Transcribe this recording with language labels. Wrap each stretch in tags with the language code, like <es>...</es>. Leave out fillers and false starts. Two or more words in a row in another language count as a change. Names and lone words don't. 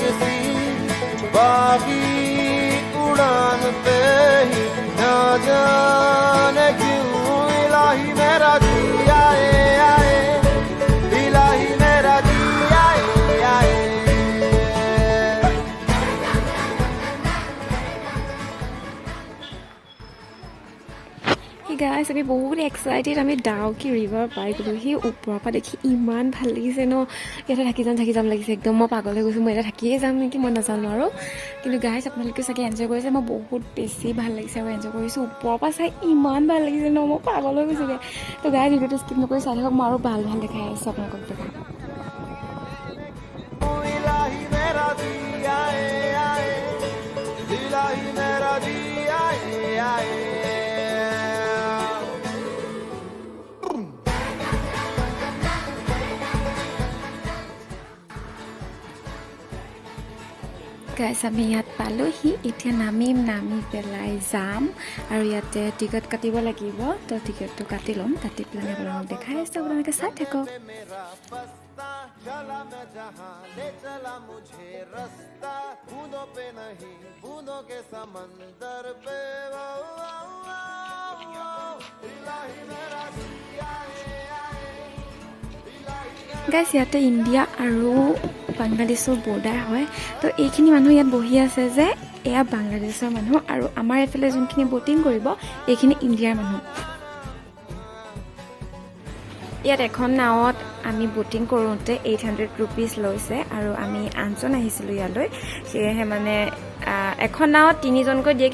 <hi>सी बागी उड़ान पे ही ना जाने क्यों इलाही मेरा जी आए आए इलाही मेरा जी आए आए</hi> <en>Hey guys,</en> <as>আমি বহুত এক্সাইটেড আমি ডাউকি ৰিভাৰ পাই গ'লোঁ সেই ওপৰৰ পৰা দেখি ইমান ভাল লাগিছে ন ইয়াতে থাকি যাম লাগিছে একদম মই পাগল হৈ গৈছোঁ মই ইয়াতে থাকিয়ে যাম নেকি মই নাজানো আৰু কিন্তু গাইজ আপোনালোকে চাগে এনজয় কৰিছে মই বহুত বেছি ভাল লাগিছে আৰু এনজয় কৰিছোঁ ওপৰৰ পৰা চাই ইমান ভাল লাগিছে ন মই পাগল হৈ গৈছোঁগৈ তো গাইজ ভিডিঅ'টো স্কিপ নকৰি চাই থাকক মই আৰু ভাল দেখাই আছোঁ আপোনালোকক দেখাম</as> <hi>इलाही मेरा जी आए आए इलाही मेरा जी आए आए</hi> <as>গাইজ আমি ইয়াত পালোঁহি এতিয়া নামি পেলাই যাম আৰু ইয়াতে টিকট কাটিব লাগিব তো টিকটটো কাটি ল'ম কাটি পেলাই আপোনালোকক দেখাই আছোঁ আপোনালোকে চাই থাকক</as> <hi>मेरा बस्ता चला मैं जहां ले चला मुझे रास्ता बूंदों पे नहीं बूंदों के समंदर पे वो, इलाही मेरा जी आए आए इलाही</hi> <as>গাইজ ইয়াতে ইণ্ডিয়া আৰু বাংলাদেশৰ বৰ্ডাৰ হয় তো এইখিনি মানুহ ইয়াত বহি আছে যে এয়া বাংলাদেশৰ মানুহ আৰু আমাৰ এইফালে যোনখিনি ব'টিং কৰিব এইখিনি ইণ্ডিয়াৰ মানুহ ইয়াত এখন নাৱত আমি ব'টিং কৰোঁতে 800 ৰুপিজ লৈছে আৰু আমি 8জন আহিছিলোঁ ইয়ালৈ সেয়েহে মানে এখন নাৱত 3জনকৈ দিয়ে</as>